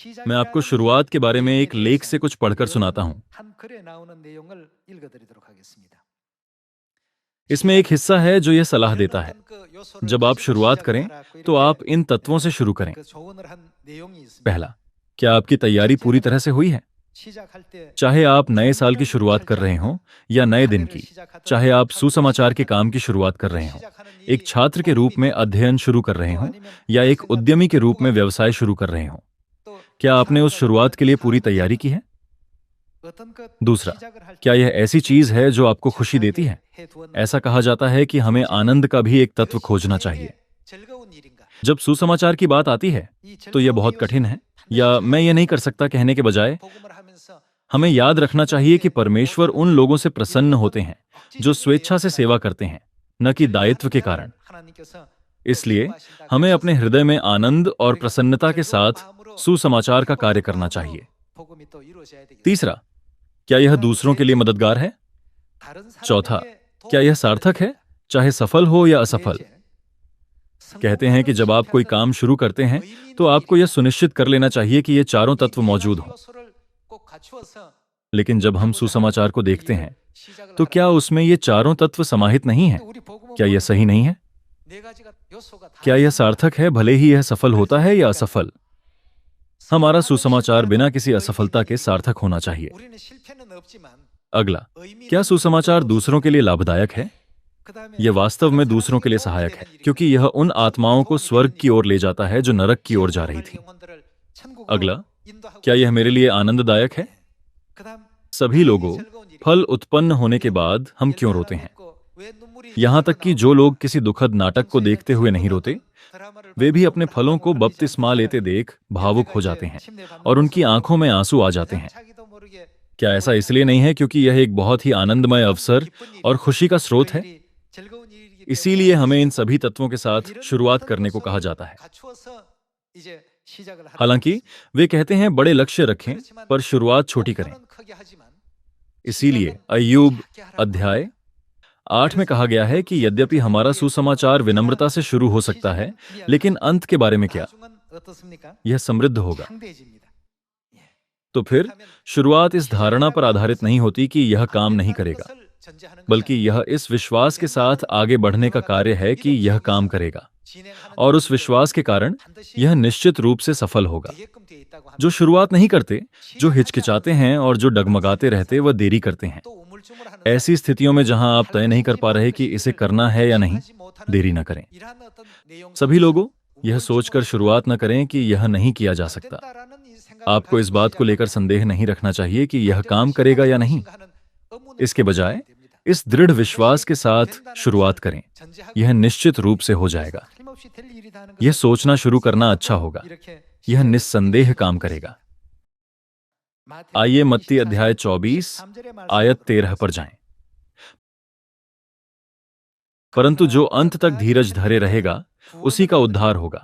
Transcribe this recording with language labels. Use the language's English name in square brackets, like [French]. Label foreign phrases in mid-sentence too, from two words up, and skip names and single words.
[Hindi] मैं आपको शुरुआत के बारे में एक लेख से कुछ पढ़कर सुनाता हूं। [Korean] 한 글에 나오는 내용을 읽어드리도록 하겠습니다. [Hindi] इसमें एक हिस्सा है जो यह सलाह देता है, [Korean] 어떤 그 요소를 [Hindi] जब आप [Korean] 가지고 [Hindi] शुरुआत [Korean] 시작을 [Hindi] करें [Korean] 하라고 [Hindi] तो आप [Korean] 이렇게 [Hindi] इन तत्वों से शुरू करें। [Korean] 그 조언을 한 내용이 있습니다. [Hindi] पहला, क्या आपकी तैयारी पूरी तरह से हुई है? [Korean] 시작할 때 [Hindi] चाहे आप नए साल की शुरुआत कर रहे हों या नए दिन की, चाहे आप सुसमाचार के काम की शुरुआत कर रहे हों, एक छात्र के रूप में अध्ययन शुरू कर रहे हों या एक उद्यमी के रूप में व्यवसाय शुरू कर रहे हों, [Korean] 또 [Hindi] क्या आपने उस शुरुआत के लिए पूरी तैयारी की है? [Korean] 어떤 그 [Hindi] दूसरा, [Korean] 시작을 할 [Hindi] क्या [Korean] 때 [Hindi] यह ऐसी चीज है जो आपको खुशी देती है? [Korean] 해두었는지 [Hindi] ऐसा कहा जाता है कि हमें आनंद का भी एक तत्व खोजना चाहिए। [Korean] 즐거운 일인가? [Hindi] जब सुसमाचार की बात आती है तो यह बहुत कठिन है, या मैं ये नहीं कर सकता कहने के बजाय [Korean] 복음을 하면서 [Hindi] हमें याद रखना चाहिए कि परमेश्वर उन लोगों से प्रसन्न होते हैं जो स्वेच्छा से सेवा करते हैं, न कि दायित्व के कारण। [Korean] 하나님께서 [Hindi] इसलिए हमें अपने हृदय में आनंद और प्रसन्नता के साथ सुसमाचार का कार्य करना चाहिए। [Korean] 복음이 또 이루어져야 되겠습니다. [Hindi] तीसरा, क्या यह दूसरों के लिए मददगार है? [Korean] 다른 [Hindi] चौथा, [Korean] 사람에게 [Hindi] क्या यह [Korean] 도움을 [Hindi] सार्थक [Korean] 주어야 [Hindi] है, चाहे सफल हो या असफल? [Korean] 되겠지. [Hindi] कहते हैं कि जब आप कोई काम शुरू करते हैं तो आपको यह सुनिश्चित कर लेना चाहिए कि ये चारों तत्व मौजूद हों। [Korean] 요소를 꼭 갖추어서 [Hindi] लेकिन जब हम सुसमाचार को देखते हैं [Korean] 시작을 [Hindi] तो क्या उसमें ये चारों तत्व समाहित नहीं हैं? [Korean] 우리 복음은 [Hindi] क्या यह सही नहीं है? [Korean] 네 가지가 요소가 다 [Hindi] क्या यह सार्थक है भले ही यह सफल होता है या असफल? हमारा सुसमाचार बिना किसी असफलता के सार्थक होना चाहिए। [Korean] 우리는 실패는 없지만 [Hindi] अगला, क्या सुसमाचार दूसरों के लिए लाभदायक है? [Korean] 그다음에 [Hindi] यह वास्तव में दूसरों के लिए सहायक है, क्योंकि यह उन आत्माओं को स्वर्ग की ओर ले जाता है जो नरक की ओर जा रही थी। [Korean] 영혼들을 천국으로 [Hindi] अगला, [Korean] 인도하고 [Hindi] क्या यह मेरे लिए आनंददायक है? [Korean] 그다음 [Hindi] सभी लोगों, [Korean] 즐거운 일이 [Hindi] फल उत्पन्न होने के बाद हम क्यों रोते हैं? [Korean] 있고 왜 눈물이 [Hindi] यहां तक कि जो लोग किसी दुखद नाटक को देखते हुए नहीं रोते, [Korean] 드라마를 [Hindi] वे भी अपने फलों को बपतिस्मा लेते देख भावुक हो जाते हैं और उनकी आंखों में आंसू आ जाते हैं। [Korean] 자기도 모르게 [Hindi] क्या ऐसा इसलिए नहीं है क्योंकि यह एक बहुत ही आनंदमय अवसर और खुशी का स्रोत है? [Korean] 즐거운 일이기 [Hindi] इसीलिए हमें इन सभी तत्वों के साथ शुरुआत करने को कहा जाता है। [Korean] 갖추어서 इ제 시작을 하는 [Hindi] हालांकि वे कहते हैं बड़े लक्ष्य रखें [Korean] 그렇지만 [Hindi] पर शुरुआत छोटी करें। [Korean] 목표는 크게 하지만 [Hindi] इसीलिए अय्यूब अध्याय 8 में कहा गया है कि यद्यपि हमारा सुसमाचार विनम्रता से शुरू हो सकता है, लेकिन अंत के बारे में क्या? [Korean] 나중은 어떻습니까? [Hindi] यह समृद्ध होगा। [Korean] 상대해집니다. [Hindi] तो फिर शुरुआत इस धारणा पर आधारित नहीं होती कि यह काम नहीं करेगा, [Korean] 것을 전제하는 [Hindi] बल्कि यह इस विश्वास के साथ आगे बढ़ने का कार्य है कि यह काम करेगा, [Korean] 진행하는 [Hindi] और उस विश्वास के कारण यह निश्चित रूप से सफल होगा। [Korean] 되게끔 돼 있다고 합니다. [Hindi] जो शुरुआत नहीं करते, जो हिचकिचाते हैं और जो डगमगाते रहते, वह देरी करते हैं। [Korean] 또 우물쭈물하는 [Hindi] ऐसी स्थितियों में जहां आप तय नहीं कर पा रहे कि इसे करना है या नहीं, [Korean] 하지 못하는 [Hindi] देरी न करें। [Korean] 이러한 어떤 내용 [Hindi] सभी लोगों, यह सोचकर शुरुआत न करें कि यह नहीं किया जा सकता। [Korean] 된다라는 이 생각을 [Hindi] आपको इस बात को लेकर संदेह नहीं रखना चाहिए कि यह काम करेगा या नहीं। [Korean] 하는 의문을 [Hindi] इसके बजाय [Korean] 됩니다. [Hindi] इस दृढ़ विश्वास के साथ शुरुआत करें। [Korean] 전제하고 [Hindi] यह निश्चित रूप से हो जाएगा। [Korean] 틀림없이 될 일이라는 [Hindi] यह [Korean] 것을 [Hindi] सोचना शुरू करना अच्छा होगा। [Korean] 이렇게 [Hindi] यह निस्संदेह काम करेगा। [Korean] 마태복음 [Hindi] आइए मत्ती 24 अध्याय 24 [Korean] 13절의 말씀을 [Hindi] आयत 13 पर जाएं। परंतु जो अंत तक धीरज धरे रहेगा, उसी का उद्धार होगा।